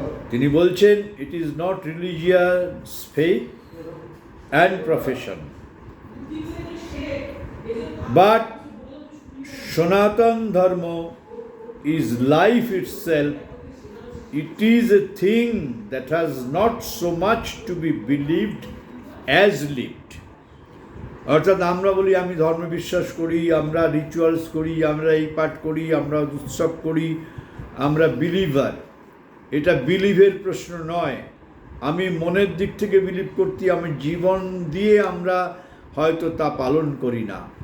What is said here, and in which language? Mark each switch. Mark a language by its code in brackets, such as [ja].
[bn] তিনি বলছেন [en] It is not religious faith and profession but Sanatan dharma is life itself. It is a thing that has not so much to be believed as lived. [bn] অর্থাৎ আমরা বলি আমি ধর্মে বিশ্বাস করি, আমরা রিচুয়ালস করি, আমরা এই পাঠ করি, আমরা উৎসব করি, আমরা বিলিভার। এটা বিলিভের প্রশ্ন নয়। আমি মনের দিক থেকে বিলিভ করতে, আমি জীবন দিয়ে আমরা হয়তো তা পালন করি না।